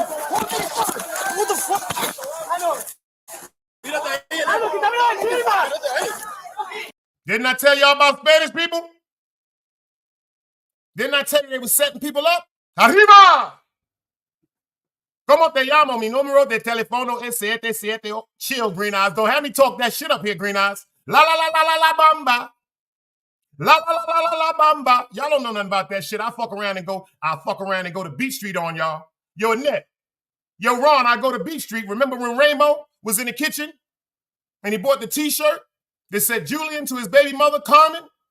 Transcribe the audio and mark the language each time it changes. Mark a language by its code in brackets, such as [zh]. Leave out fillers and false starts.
[en] What the fuck? I know. Didn't I tell y'all about Spanish people? Didn't I tell you they were setting people up? [es] Arriba! ¿Cómo te llamo? Mi número de teléfono es 77. [en] Chill, Green Eyes. Don't have me talk that shit up here, Green Eyes. La la la la la la bamba. La la la la la la bamba. Y'all don't know nothing about that shit. I fuck around and go to Beach Street on y'all. Yo, Annette. Yo, Ron, I go to Beach Street. Remember when Rainbow was in the kitchen and he bought the T-shirt that said Julian to his baby mother, Carmen?